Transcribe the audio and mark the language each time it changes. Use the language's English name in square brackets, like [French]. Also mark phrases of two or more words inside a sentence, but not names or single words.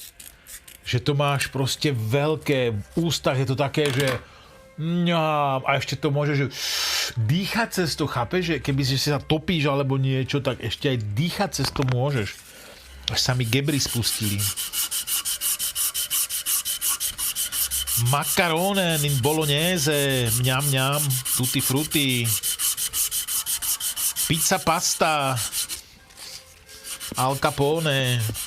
[Slovak] Že to máš proste veľké, v ústach je to také, že a ešte to môže, že dýchať cez to, chápeš? Že keby si sa topíš alebo niečo, tak ešte aj dýchať cez to môžeš. Až sa mi gebry spustili. [Italian] Macarone in bolognese, mňam, tutti frutti. Pizza pasta. Al Capone.